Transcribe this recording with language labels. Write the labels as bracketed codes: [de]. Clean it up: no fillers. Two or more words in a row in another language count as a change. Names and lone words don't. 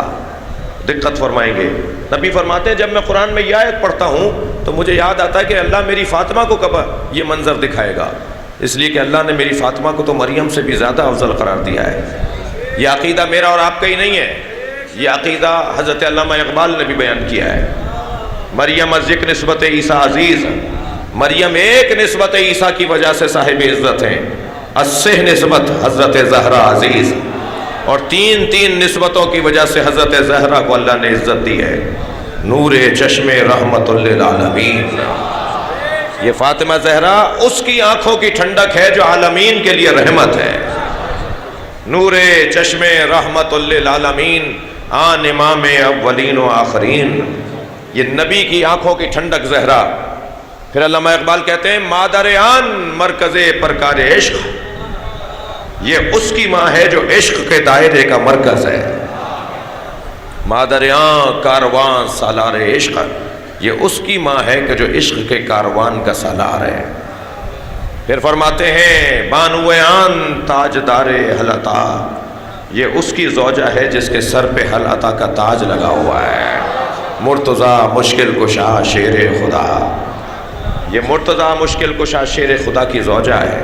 [ur] دقت فرمائیں گے، نبی فرماتے ہیں جب میں قرآن میں یہ آیت پڑھتا ہوں تو مجھے یاد آتا ہے کہ اللہ میری فاطمہ کو کب یہ منظر دکھائے گا، اس لیے کہ اللہ نے میری فاطمہ کو تو مریم سے بھی زیادہ افضل قرار دیا ہے۔ یہ عقیدہ میرا اور آپ کا ہی نہیں ہے، یہ عقیدہ حضرت علامہ اقبال نے بھی بیان کیا ہے۔ [fa] مریم از یک نسبت عیسیٰ عزیز، [ur] مریم ایک نسبت عیسیٰ کی وجہ سے صاحب عزت ہیں، [fa] اسہ نسبت حضرت زہرا عزیز، [ur] اور 3 نسبتوں کی وجہ سے حضرت زہرا کو اللہ نے عزت دی ہے۔ [fa] نور چشم رحمت للعالمین. [ur] یہ فاطمہ زہرا اس کی آنکھوں کی ٹھنڈک ہے جو عالمین کے لیے رحمت ہے. [fa] نور چشم رحمت للعالمین، آن امام اولین و آخرین. [ur] یہ نبی کی آنکھوں کی ٹھنڈک زہرا. پھر علامہ اقبال کہتے ہیں [fa] مادر آن مرکز پرکار عشق، [ur] یہ اس کی ماں ہے جو عشق کے دائرے کا مرکز ہے. [fa] مادر آن کاروان سالار عشق، [ur] یہ اس کی ماں ہے کہ جو عشق کے کاروان کا سالار ہے. پھر فرماتے ہیں [fa] بانو آن تاجدار حل عطا، [ur] یہ اس کی زوجہ ہے جس کے سر پہ حل عطا کا تاج لگا ہوا ہے. [fa] مرتضی مشکل کشا شیر خدا، [ur] یہ مرتضی مشکل کشا شیر خدا کی زوجہ ہے.